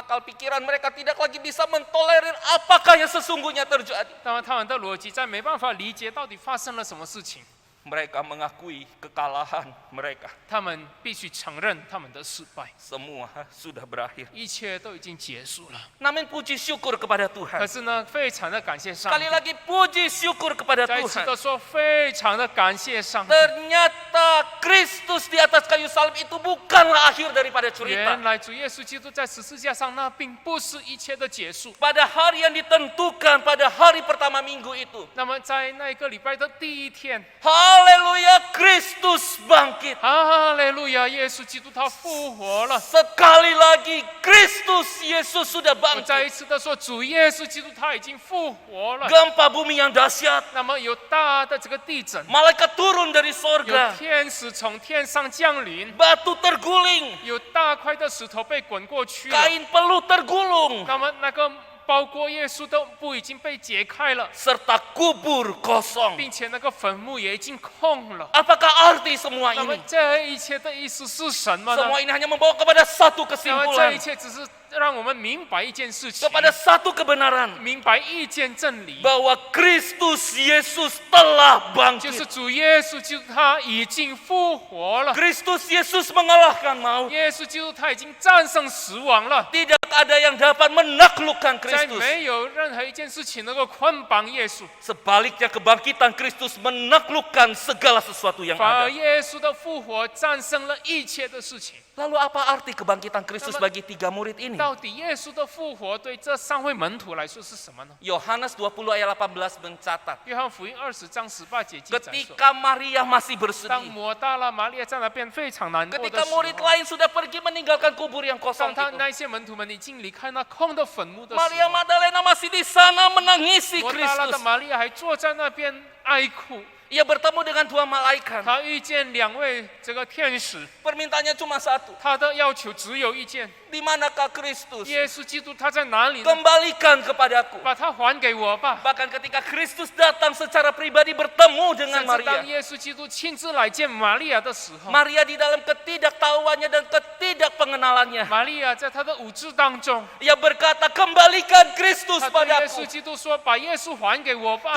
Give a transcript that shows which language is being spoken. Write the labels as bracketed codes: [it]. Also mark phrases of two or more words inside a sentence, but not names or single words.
[id] Akal pikiran mereka tidak lagi bisa mentolerir apakah yang sesungguhnya terjadi. [zh] 那么他们的逻辑再没办法理解到底发生了什么事情， [id] Mereka mengakui kekalahan mereka. [zh] 他们必须承认他们的失败， [id] Semua sudah berakhir. [zh] 一切都已经结束了。 [id] Namun puji syukur kepada [zh] 可 [id] Tuhan. [zh] 是呢，非常的感谢上 [id] Sekali [zh] 帝， [id] lagi puji syukur kepada [zh] 再一次 [id] Tuhan. [zh] 的说，非常的感谢上帝。 [id] Ternyata Kristus di atas kayu salib itu bukanlah akhir daripada [zh] 原 [id] cerita. [zh] 来主耶稣基督在十字架上，那并不是一切的结束。 [id] Pada hari yang ditentukan, pada hari pertama minggu itu. [zh] 那么在那个礼拜的第一天， [id] Haleluya, Kristus bangkit. [zh] 哈利路亚，耶稣基督他复活了。 [id] Sekali lagi, Kristus Yesus sudah [zh] 我再 [id] bangkit. [zh] 一次的说，主耶稣基督他已经复活了。 [id] Gempa bumi yang dahsyat. [zh] 那么有大的这个地震， [id] Malaikat turun dari [zh] 有 [id] sorga. [zh] 天使从天上降临， [id] Batu terguling. [zh] 有大块的石头被滚过去了。 [id] Kain peluh tergulung. [zh] 那么那个包裹耶稣的布已经被解开了， [id] Serta kubur kosong. [zh] 并且那个坟墓也已经空了。 [id] Apakah arti semua [zh] 那么 [id] ini? [zh] 这一切的意思是什么呢？ [id] Semua ini hanya membawa kepada satu [zh] 那么这 [id] kesimpulan. [zh] 一切只是让我们明白一件事情， [id] Kepada satu kebenaran. [zh] 明白一件真理， [id] Bahwa Kristus Yesus telah [zh] 就是 [id] bangkit. [zh] 主耶稣基督他已经复活了。 [id] Kristus Yesus mengalahkan maut. [zh] 耶稣基督他已经战胜死亡了， [id] Tidak ada yang dapat menaklukkan [zh] 在 [id] Kristus. [zh] 没有任何一件事情能够捆绑耶稣。 [id] Sebaliknya kebangkitan Kristus menaklukkan segala sesuatu yang [zh] 反而 [id] ada. [zh] 耶稣的复活战胜了一切的事情。 [id] Lalu apa arti kebangkitan Kristus bagi 3 murid ini? [zh] 到底耶稣的复活对这3位门徒来说是什么呢？ [id] Yohanes 20 ayat 18 mencatat. [zh] 约翰福音20章18节记载说， [id] Ketika Maria masih [zh] 当 [id] bersedih. [zh] 抹大拉玛利亚在那边非常难过的 [id] Ketika [zh] 时候， [id] murid lain sudah pergi meninggalkan kubur yang [zh] 当 [id] kosong [zh] 他 [id] itu. [zh] 那些门徒们已经离开那空的坟墓的时 [id] Maria [zh] 候， [id] Magdalena masih di sana menangisi [zh] 抹大拉的 [id] Kristus. [zh] 玛利亚还坐在那边哀哭。 [id] Ia bertemu dengan 2 malaikat. [zh] 他遇见2位这个天使， [id] Permintaannya cuma satu. [zh] 他的要求只有一件： [id] Di manakah Kristus? [zh] 耶稣基督他在哪里呢？ [id] Kembalikan kepadaku. [zh] 把他还给我吧。 [id] Bahkan ketika Kristus datang secara pribadi bertemu [zh] 甚 [id] dengan [zh] 至当 [id] Maria. [zh] 耶稣基督亲自来见玛利亚的时候， [id] Maria di dalam ketidaktahuannya dan ketidakpengenalannya. [zh] 玛利亚在她的无知当中， [id] Ia berkata, kembalikan Kristus [zh] 她对耶稣 [id] padaku. [zh] 基督说：“把耶稣还给我吧。”